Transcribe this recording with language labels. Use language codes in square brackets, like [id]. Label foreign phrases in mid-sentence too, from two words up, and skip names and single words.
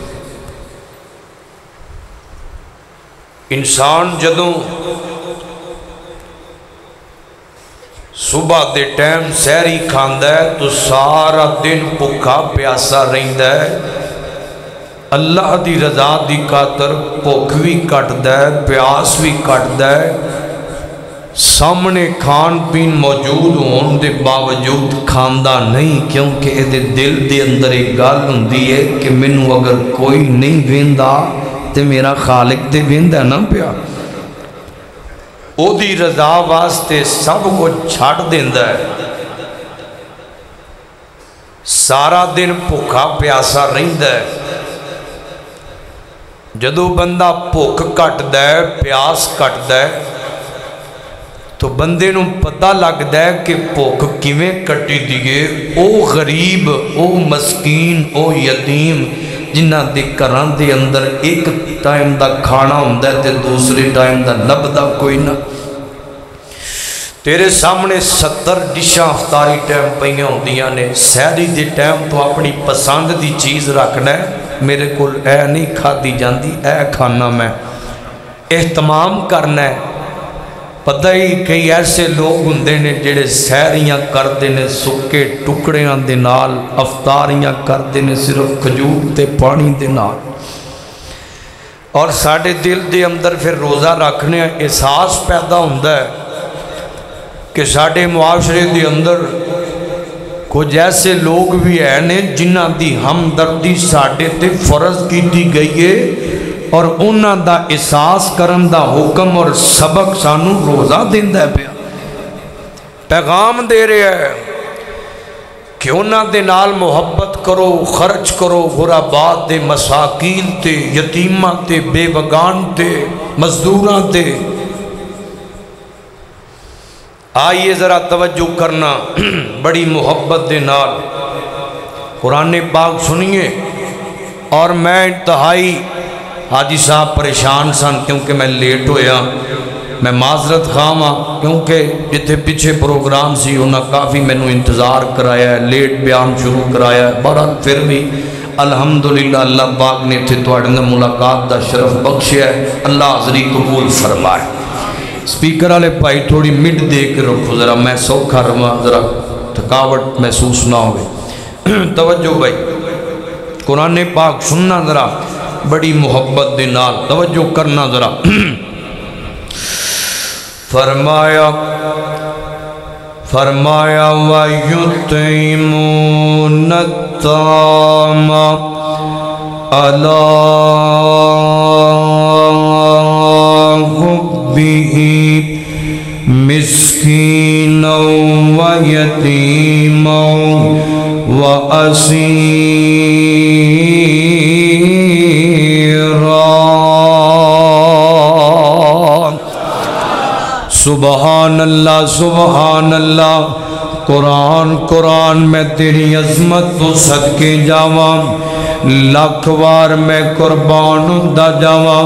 [pa] انسان جدو صبح دے ٹائم سحری کھاندا ہے تو سارا دن بھوکا پیاسا رہندا ہے، اللہ دی رضا دی خاطر بھوک بھی کٹدا ہے پیاس بھی کٹدا ہے، سامنے کھان پین موجود ہون دے باوجود کھاندا نہیں، کیونکہ اے دل دے اندر ایک گل ہوندی ہے کہ مینوں اگر کوئی نہیں ویندا تے میرا خالق تے ویندا نہ پیا، او دی رضا واسطے سب کچھ چھڈ دیندا ہے، سارا دن بھوکا پیاسا رہندا ہے۔ جدو بندہ بھوک کٹدا ہے پیاس کٹدا ہے تو بندے نو پتہ لگدا ہے کہ بھوک کیویں کٹی دیئے۔ او غریب او مسکین او یتیم جنہ دے گھراں دے اندر ایک ٹائم دا کھانا ہوندا ہے تے دوسرے ٹائم دا لبدا کوئی نہ، تیرے سامنے 70 ڈشاں افطاری ٹائم پئیاں ہوندیاں نے، سحری دے ٹائم تو اپنی پسند دی چیز رکھنا ہے، میرے کول اے نہیں کھادی جاندی اے کھانا میں اہتمام کرنا ہے۔ پتہ ہی کئی ایسے لوگ ہوندے نے جڑے سحریاں کردے نے سکے ٹکڑیاں دے نال، افطاریاں کردے نے صرف کھجور تے پانی دے نال، اور ساڑے دل دے اندر پھر روزہ رکھنے احساس پیدا ہوندا ہے کہ ساڑے معاشرے دے اندر کچھ ایسے لوگ بھی ہیں جنہ دی ہمدردی ساڑے تے فرض کی دی گئی ہے اور انہاں دا احساس کرن دا حکم اور سبق سانو روزہ دیندا ہے پیا، پیغام دے رہے ہیں کہ انہاں دے نال محبت کرو، خرچ کرو، غرباء تے مساکین تے یتیماں تے بے وگان تے مزدوراں تے۔ آئیے ذرا توجہ کرنا بڑی محبت دے نال قرآن پاک سنیے، اور میں انتہائی حاجی صاحب پریشان سن کیونکہ میں لیٹ ہویا، میں معذرت خواہ ہاں کیونکہ جتھے پیچھے پروگرام سی انہاں کافی مینوں انتظار کرایا ہے، لیٹ بیان شروع کرایا ہے، بہرحال پھر بھی الحمدللہ اللہ پاک نے تھے تواڈے نال ملاقات دا شرف بخشیا ہے، اللہ حاضری قبول فرمائے۔ سپیکر والے بھائی تھوڑی مڈ دے کے رکھو ذرا میں سوکھا رہا، ذرا تھکاوٹ محسوس نہ ہوئے۔ توجہ بھائی، قرآن پاک سننا ذرا بڑی محبت دے نال توجہ کرنا ذرا [ar] فرمایا وَيُطْعِمُونَ الطَّعَامَ عَلَىٰ حُبِّهِ مِسْكِينًا وَيَتِيمًا وَأَسِيرًا۔ سبحان اللہ سبحان اللہ۔ [pa] قرآن میں تیری عظمت تو صدقے جاواں، لاکھ وار میں قربان دا جاواں۔